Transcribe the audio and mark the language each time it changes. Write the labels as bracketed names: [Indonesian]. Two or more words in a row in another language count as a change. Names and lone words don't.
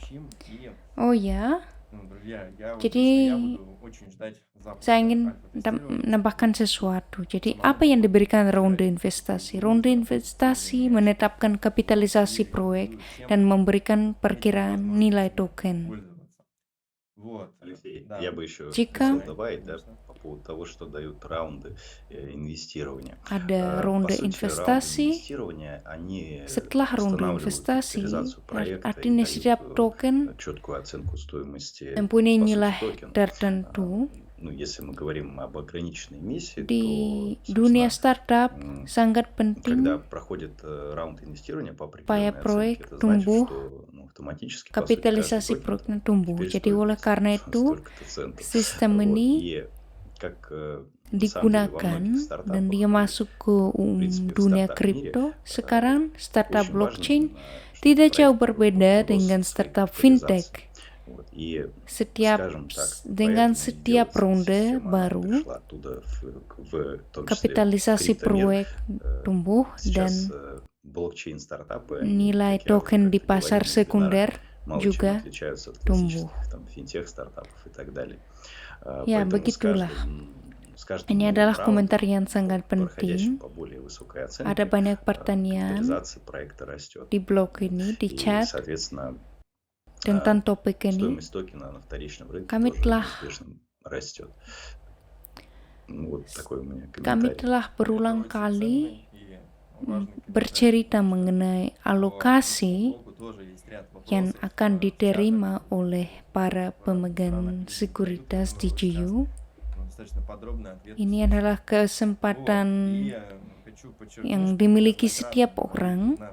[Indonesian] Oh ya, jadi saya ingin menambahkan sesuatu. Jadi apa yang diberikan ronde investasi? Ronde investasi menetapkan kapitalisasi proyek dan memberikan perkiraan nilai token. [Russian] Я бы еще [Indonesian] Jika [Russian] хотел добавить, да, по поводу того, что дают раунды инвестирования. [Indonesian] ada [Russian] По [Indonesian] ronde [Russian] сути, раунды [Indonesian] investasi, [Russian] инвестирования, они [Indonesian] setelah ronde [Russian] устанавливают [Indonesian] investasi, [Russian] капитализацию проекта и [Indonesian] artinya setiap [Russian] дают [Indonesian] token [Russian] четкую оценку стоимости, [Indonesian] mempunyai [Russian] по сути, [Indonesian] nilai [Russian] токена. [Indonesian] tertentu. [Russian] Ну, если мы говорим об ограниченной эмиссии, [Indonesian] Di [Russian] то, [Indonesian] dunia [Russian] собственно, [Indonesian] startup sangat penting [Russian] когда проходит раунд инвестирования по [Indonesian] supaya [Russian] определенной [Indonesian] proyek [Russian] оценке, это значит, [Indonesian] tumbuh, [Russian] что автоматически, по сути, [Indonesian] kapitalisasi [Russian] каждый токен [Indonesian] proyeknya tumbuh. [Russian] теперь [Indonesian] Jadi [Russian] стоит [Indonesian] oleh karena itu [Russian] столько-то центов. [Indonesian] sistem [Russian] Вот. [Indonesian] ini [Russian] И как на самом деле во [Indonesian] digunakan [Russian] многих [Indonesian] dan dia [Russian] стартапах, [Indonesian] masuk ke [Russian] принципе, в [Indonesian] dunia [Russian] стартап-мире, [Indonesian] kripto. Sekarang startup [Russian] очень важно, [Indonesian] blockchain [Russian] что [Indonesian] tidak [Russian] проект [Indonesian] jauh berbeda [Russian] рос [Indonesian] dengan [Russian] в своей [Indonesian] startup [Russian] капитализации. [Indonesian] fintech. [Russian] Вот. И, [Indonesian] Setiap [Russian] скажем так, [Indonesian] dengan [Russian] поэтому [Indonesian] setiap [Russian] делать [Indonesian] ronde [Russian] система, она [Indonesian] baru [Russian] пришла оттуда в том числе [Indonesian] kapitalisasi [Russian] криптомир. [Indonesian] proyek tumbuh dan [Russian] Сейчас блокчейн-стартапы, [Indonesian] nilai [Russian] как я уже [Indonesian] token di [Russian] как-то [Indonesian] pasar [Russian] говорил на вебинарах, [Indonesian] sekunder [Russian] мало чем [Indonesian] juga [Russian] отличаются от [Indonesian] tumbuh. [Russian] классических там финтех-стартапов и так далее. [Indonesian] Ya, [Russian] Поэтому [Indonesian] begitulah. [Russian] с каждым [Indonesian] Ini [Russian] новым [Indonesian] adalah [Russian] раундом, [Indonesian] komentar yang sangat [Russian] проходящим [Indonesian] penting. [Russian] по более высокой [Indonesian] Ada [Russian] оценке, [Indonesian] banyak pertanyaan [Russian] капитализация проекта растет. [Indonesian] di blog ini, di [Russian] И, [Indonesian] chat [Russian] соответственно, [Indonesian] tentang topik ini. [Russian] стоимость токена на вторичном рынке [Indonesian] Kami [Russian] тоже [Indonesian] telah [Russian] неизбежно растет. Ну, вот такой у меня [Indonesian] Kami [Russian] комментарий. [Indonesian] telah berulang kali bercerita mengenai alokasi yang akan diterima oleh para pemegang sekuritas DGU. Ini adalah kesempatan yang dimiliki setiap orang.